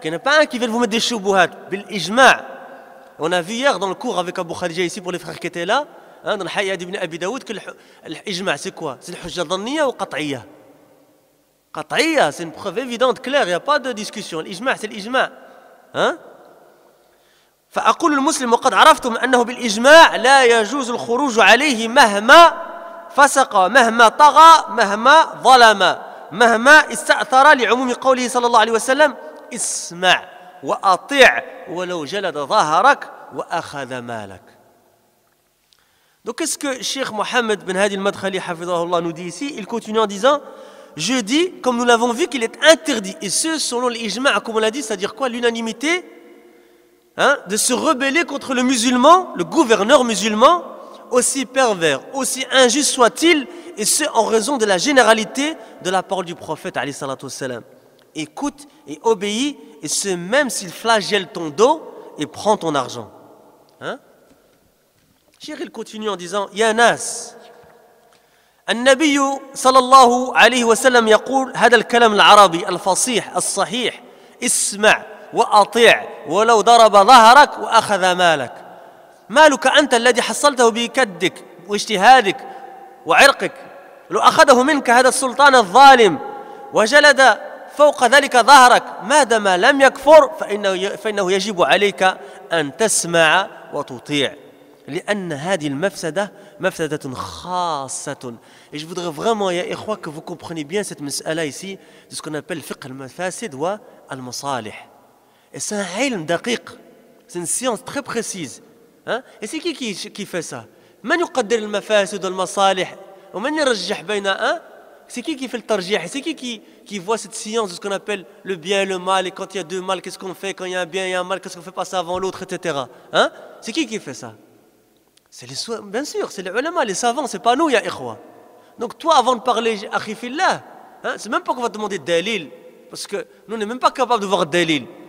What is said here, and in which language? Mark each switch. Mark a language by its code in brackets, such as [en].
[fr] qu'il n'y en a pas un qui vient vous mettre des shubuhat [ar] بالإجماع. [fr] On a vu hier dans le cours avec Abu Khadija ici pour les frères qui étaient là dans le Hayya d'Ibn Abi Daoud que l'ijma' c'est quoi? C'est l'hujja dhanniya ou qat'iyya? Qat'iyya, c'est une preuve évidente, claire, il n'y a pas de discussion. L'ijma' c'est l'ijma'. [ar] فأقول المسلم وقد عرفتم أنه بالإجماع لا يجوز الخروج عليه مهما فسق مهما طغى مهما ظلم مهما استأثر لعموم قوله صلى الله عليه وسلم اسمع وأطيع ولو جلد ظهرك وأخذ مالك. [fr] Donc qu'est-ce que Cheikh Mohammed Ben Hadi al-Madkhali hafidhahullah nous dit ici? Il continue en disant je dis, comme nous l'avons vu, qu'il est interdit, et ce selon l'ijma', comme on l'a dit, c'est-à-dire quoi? L'unanimité, de se rebeller contre le musulman, le gouverneur musulman, aussi pervers, aussi injuste soit-il, et ce en raison de la généralité de la parole du prophète alayhi salatu wassalam. Écoute et obéis, et ce même s'il flagelle ton dos et prend ton argent. Cheikh il continue en disant [ar] Ya nas, النبي صلى الله عليه وسلم يقول هذا الكلام العربي الفصيح الصحيح اسمع وأطيع ولو ضرب ظهرك وأخذ مالك. مالك أنت الذي حصلته بكدك واجتهادك وعرقك لو أخذه منك هذا السلطان الظالم وجلد فوق ذلك ظهرك ما دام لم يكفر فإنه يجب عليك أن تسمع وتطيع لأن هذه المفسدة مفسدة خاصة. [fr] Et je voudrais vraiment, ya ikhwa, que vous compreniez bien cette mas'ala ici de ce qu'on appelle fiqh al-mafasid wa al-masalih. Et c'est un ilm daqiq, c'est une science très précise. Et c'est qui fait ça? [ar] من يقدر المفاسد والمصالح ومن يرجح بين [fr] c'est qui fait le tarjih? C'est qui voit cette science de ce qu'on appelle le bien et le mal, et quand il y a deux mal, qu'est-ce qu'on fait? Quand il y a un bien et un mal, qu'est-ce qu'on fait passer avant l'autre, etc. C'est qui fait ça? C'est bien sûr, c'est les ulama, les savants, c'est pas nous, ya ikhwa. Donc toi, avant de parler, akhi fillah, c'est même pas qu'on va te demander dalil, parce que nous, on n'est même pas capable de voir dalil.